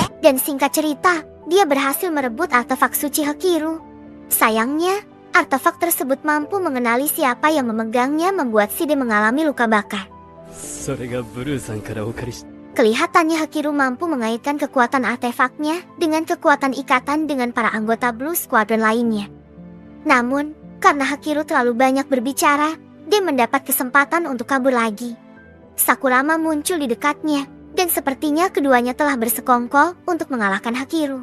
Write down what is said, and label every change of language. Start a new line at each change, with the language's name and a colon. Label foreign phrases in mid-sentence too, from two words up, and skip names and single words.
Indonesian: Dan singkat cerita, dia berhasil merebut artefak suci Hakiru. Sayangnya, artefak tersebut mampu mengenali siapa yang memegangnya membuat Shide mengalami luka bakar.
Japanese: それがブルーさんからお借りし
Indonesian: Kelihatannya Hakiru mampu mengaitkan kekuatan artefaknya dengan kekuatan ikatan dengan para anggota Blue Squadron lainnya. Namun, karena Hakiru terlalu banyak berbicara, dia mendapat kesempatan untuk kabur lagi. Sakurama muncul di dekatnya, dan sepertinya keduanya telah bersekongkol untuk mengalahkan Hakiru.